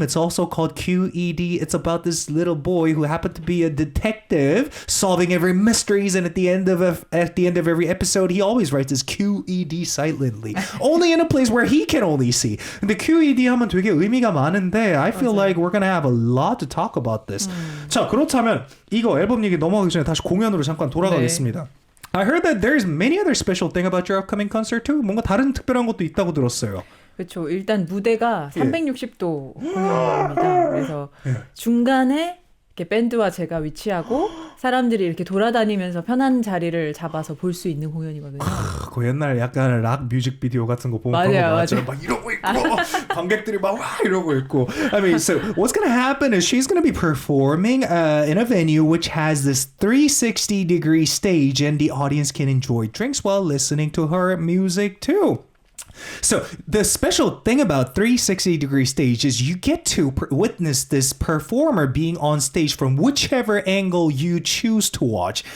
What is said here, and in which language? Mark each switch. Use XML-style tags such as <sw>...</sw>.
<en>It's also called QED. It's about this little boy who happened to be a detective solving every mysteries, and at the end of every episode, he always writes his QED silently, only in a place where he can only see.</en> <ko>근데 QED 하면 되게 의미가 많은데</ko> <en>I feel like we're gonna have a lot to talk about this.</en> <ko>자, 그렇다면 이거 앨범 얘기 넘어가기 전에 다시 공연으로 잠깐 돌아가겠습니다.</ko> <en>I heard that there's many other special thing about your upcoming concert too.</en> <ko>뭔가 다른 특별한 것도 있다고 들었어요. 그렇죠. 일단 무대가 360도 공연입니다. 그래서 중간에 이렇게 밴드와 제가 위치하고 사람들이 이렇게 돌아다니면서 편한 자리를 잡아서 볼 수 있는 공연이거든요. 그 옛날 약간 락 뮤직비디오 같은 거 보면 그런 거 나왔잖아요. 막 이러고 있고 관객들이 막 와 이러고 있고.</ko> <en>I mean, so what's gonna happen is she's gonna be performing in a venue which has this 360-degree stage, and the audience can enjoy drinks while listening to her music too. So the special thing about 360-degree stage is you get to witness this performer being on stage from whichever angle you choose to watch.</en>